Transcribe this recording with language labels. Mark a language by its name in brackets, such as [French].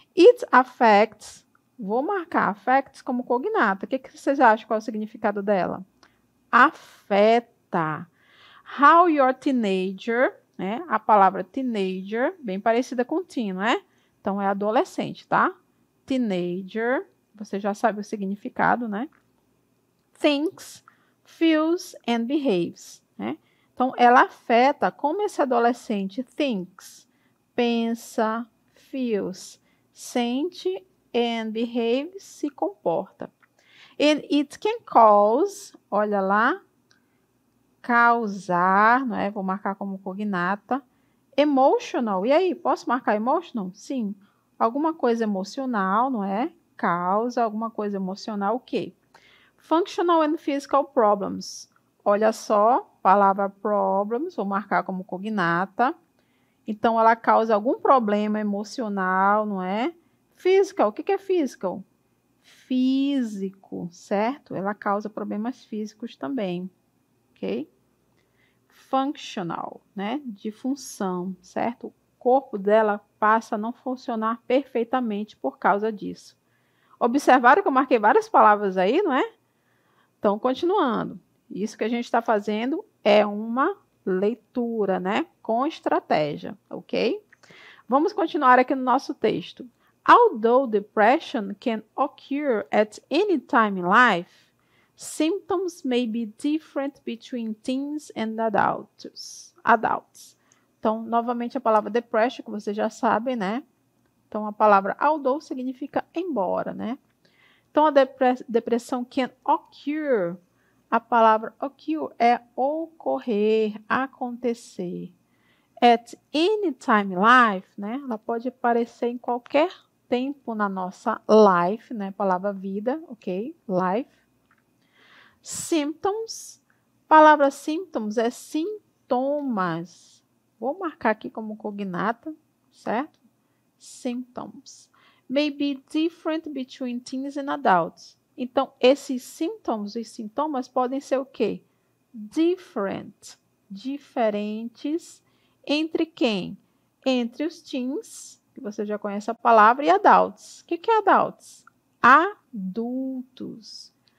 [English] It affects. [Portuguese] Vou marcar affects como cognata. O que vocês acham? Qual é o significado dela? Afeta. [English] How your teenager, [Portuguese] né? A palavra teenager, bem parecida com teen, não é? Então, é adolescente, tá? Teenager, você já sabe o significado, né? [English] Thinks, feels and behaves, né? [Portuguese] Então, ela afeta como esse adolescente thinks, pensa, feels, sente [English] and behaves, [Portuguese] se comporta. [English] And it can cause, [Portuguese] olha lá, causar, não é? Vou marcar como cognata. Emotional. E aí, posso marcar emotional? Sim. Alguma coisa emocional, não é? Causa alguma coisa emocional, o quê? [English] Functional and physical problems. [Portuguese] Olha só, palavra problems, vou marcar como cognata. Então, ela causa algum problema emocional, não é? Physical, o que é physical? Físico, certo? Ela causa problemas físicos também, ok? Functional, né? De função, certo? O corpo dela passa a não funcionar perfeitamente por causa disso. Observaram que eu marquei várias palavras aí, não é? Então, continuando. Isso que a gente está fazendo é uma leitura, né? Com estratégia, ok? Vamos continuar aqui no nosso texto. [English] Although depression can occur at any time in life, symptoms may be different between teens and adults. [Portuguese] Então, novamente a palavra depression, que vocês já sabem, né? Então, a palavra although significa embora, né? Então, a depressão [English] can occur. [Portuguese] A palavra occur é ocorrer, acontecer. [English] At any time in life, [Portuguese] né? Ela pode aparecer em qualquer tempo na nossa life, né? Palavra vida, ok? Life. Symptoms. Palavra symptoms é sintomas. Vou marcar aqui como cognata, certo? [English] Symptoms. May be different between teens and adults. [Portuguese] Então, esses symptoms e sintomas podem ser o quê? Different. Diferentes. Entre quem? Entre os teens, que você já conhece a palavra, e adults. O que é adults? Adultos.